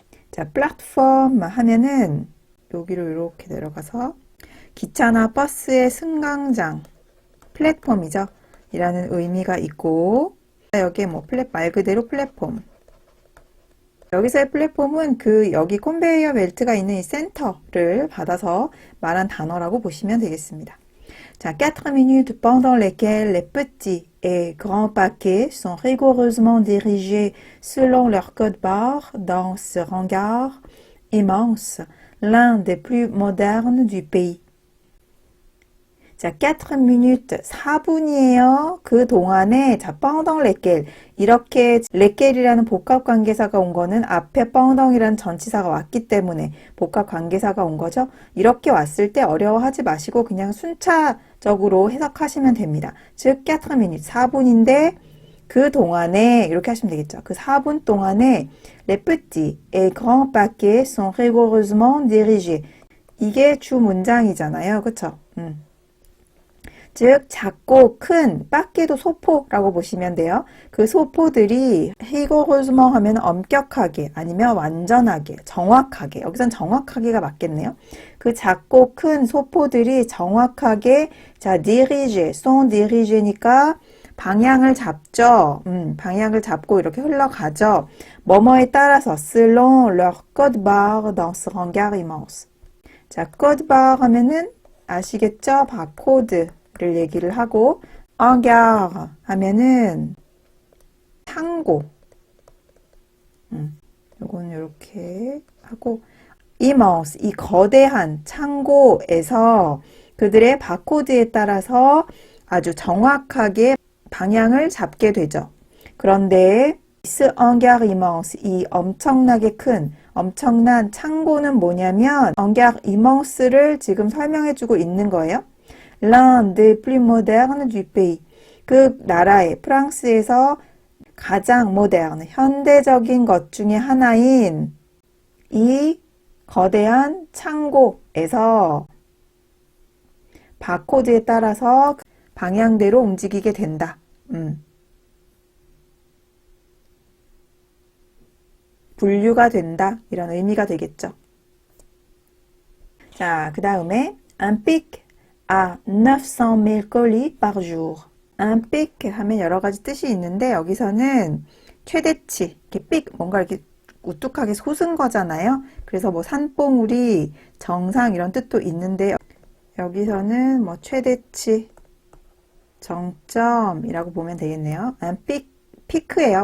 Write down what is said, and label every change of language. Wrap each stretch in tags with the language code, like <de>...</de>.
<ko>자, 플랫폼 하면은 여기로 이렇게 내려가서 기차나 버스의 승강장, 플랫폼이죠. 이라는 의미가 있고 여기에 뭐 말 그대로 플랫폼. 여기서의 플랫폼은 그 여기 컨베이어 벨트가 있는 이 센터를 받아서 말한 단어라고 보시면 되겠습니다.</ko> <fr>자, 4 minutes pendant lesquelles les petits et grands paquets sont rigoureusement dirigés selon leur code barre dans ce hangar immense, l'un des plus modernes du pays.</fr> <ko>자,</ko> <fr>4 minutes,</fr> <ko>4분이에요. 그 동안에, 자,</ko> <fr>pendant lesquelles.</fr> <ko>이렇게, lesquelles이라는 복합관계사가 온 거는 앞에 pendant이라는 전치사가 왔기 때문에 복합관계사가 온 거죠. 이렇게 왔을 때 어려워하지 마시고 그냥 순차적으로 해석하시면 됩니다. 즉, 4 minutes, 4분인데, 그 동안에, 이렇게 하시면 되겠죠. 그 4분 동안에,</ko> <fr>les petits et grands paquets sont rigoureusement dirigés.</fr> <ko>이게 주 문장이잖아요. 그쵸? 즉 작고 큰 빠끼도 소포라고 보시면 돼요. 그 소포들이 rigoureusement 하면 엄격하게 아니면 완전하게 정확하게 여기선 정확하게가 맞겠네요. 그 작고 큰 소포들이 정확하게 자 dirigé,</ko> <fr>sont dirigé</fr> <ko>니까 방향을 잡죠. 방향을 잡고 이렇게 흘러가죠. 뭐뭐에 따라서</ko> <fr>selon leur code barre dans ce hangar immense.</fr> <ko>자 code barre 하면은 아시겠죠? 바코드 를 얘기를 하고 hangar 하면은 창고 요건 이렇게 하고 immense 이 거대한 창고에서 그들의 바코드에 따라서 아주 정확하게 방향을 잡게 되죠. 그런데</ko> <fr>ce hangar immense</fr> <ko>이 엄청나게 큰 엄청난 창고는 뭐냐면</ko> <fr>engare immense</fr> <ko>를 지금 설명해주고 있는 거예요.</ko> <fr>L'un des plus modernes du pays.</fr> <ko>그 나라의 프랑스에서 가장 모던, 현대적인 것 중에 하나인 이 거대한 창고에서 바코드에 따라서 방향대로 움직이게 된다. 분류가 된다. 이런 의미가 되겠죠. 자, 그 다음에</ko> <fr>un pic à 900,000 colis par jour.</fr> <ko>un pic 하면 여러 가지 뜻이 있는데 여기서는 최대치, 이렇게 삑 뭔가 이렇게 우뚝하게 솟은 거잖아요. 그래서 뭐 산봉우리, 정상 이런 뜻도 있는데 여기서는 뭐 최대치, 정점이라고 보면 되겠네요. 피크예요.</ko>